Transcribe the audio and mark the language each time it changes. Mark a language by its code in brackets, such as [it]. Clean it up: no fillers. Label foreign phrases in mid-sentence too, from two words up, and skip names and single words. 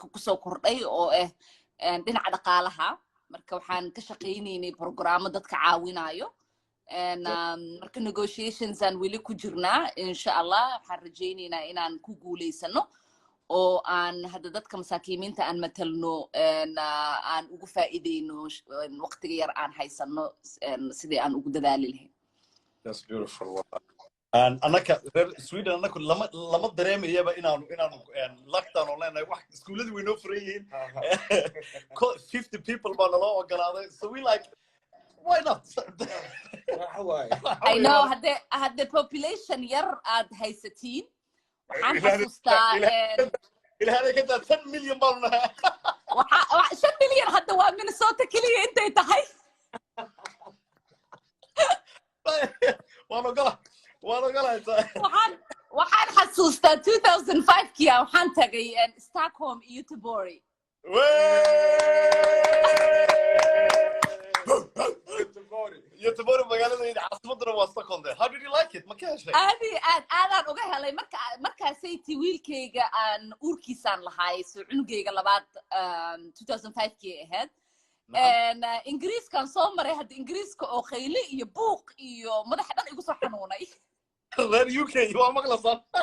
[so] kusoo kordhay oo dhinaca dhaqaalaha marka waxaan ka shaqaynaynay programmo dadka caawinayo and marka negotiations aan weli ku jirnaa insha Allah waxaan rajaynaynaa inaan ku guuleysano oo aan hadda dadka masaakiimiinta aan matalno aan ugu faa'iideyno waqtiga yar aan haysano sidii aan ugu dadaali lahayn [en] That's beautiful [so] anaka Sweden anaka lama dareemayaba inaanu lockdown oo leenahay wax iskuuladii way noo furan yihiin 50 people baa naloo ogolaaday [en] so we like why not I know had the population [so] yar aad haysatiin waxaan xasuustaa ilaahay ka daa 10 milyan baan nahay waxa 5 milyan hadda waa Minnesota kaliya intay tahay waan ogolahay waxaan xasuustaa 2005 kii waxaan tagay Stockholm iyo Göteborg Göteborg magaaladayda caasimadana waa Stockholm [en] how did you like it [so] ma ka heshay aadaan uga helay markaasay wiilkayga aan uurkiisaan lahay soo cunugayga labaad 2005 kii ahayd and ingiriiskan soo maray hadda ingiriiska oo khayli iyo buuq iyo madax dhan igu soo xanuunay reer UK waa maqlasan